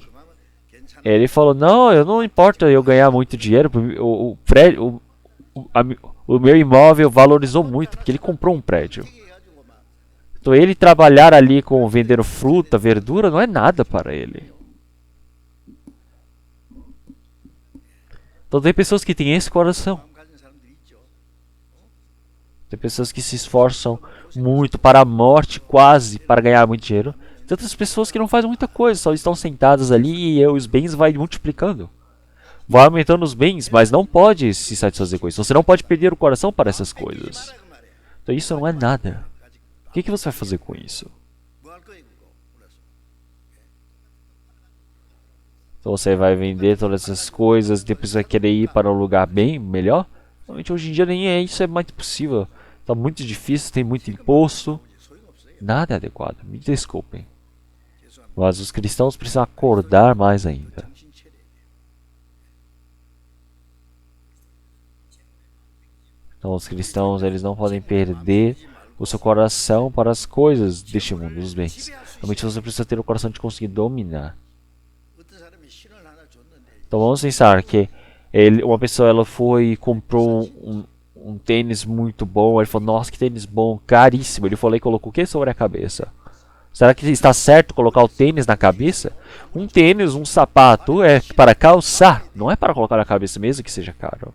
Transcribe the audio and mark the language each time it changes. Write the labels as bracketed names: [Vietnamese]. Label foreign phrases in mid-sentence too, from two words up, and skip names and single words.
[Korean] 괜찮아 [Portuguese] Ele falou, não, eu não importa eu ganhar muito dinheiro, o prédio, o meu imóvel valorizou muito, porque ele comprou um prédio. [Korean] 해가지고 막 [Portuguese] Então ele trabalhar ali com vendendo fruta, verdura, não é nada para ele. Então tem pessoas que têm esse coração. [Korean] 마음 가진 사람들이 있죠. [Portuguese] Tem pessoas que se esforçam muito para a morte, quase, para ganhar muito dinheiro. Tem outras pessoas que não fazem muita coisa, só estão sentadas ali e os bens vai multiplicando. Vai aumentando os bens, mas não pode se satisfazer com isso. Você não pode perder o coração para essas coisas. [Korean] 말아 그 말이야. [Portuguese] Então isso não é nada. O que você vai fazer com isso? [Korean] 뭐 할 거예요 그거? 그래서 [Portuguese] Então você vai vender todas essas coisas, depois vai querer ir para um lugar bem melhor? Realmente hoje em dia nem é isso, é mais possível. Está muito difícil, tem muito imposto. [Korean] 소용없어요. [Portuguese] Nada é adequado, me desculpem. [Korean] 죄송합니다. [Portuguese] Mas os cristãos precisam acordar mais ainda. [Korean] 정신 차려야 돼요. [Portuguese] Então os cristãos eles não podem perder o seu coração para as coisas deste mundo, os bens. Realmente você precisa ter o coração de conseguir dominar. [Korean] 어떤 사람이 신을 하나 줬는데 [Portuguese] Então vamos pensar que uma pessoa ela foi e comprou um tênis muito bom. Ele falou, nossa, que tênis bom, caríssimo. Ele falou e colocou o que sobre a cabeça? Será que está certo colocar o tênis na cabeça? Um tênis, um sapato é para calçar, não é para colocar na cabeça mesmo que seja caro.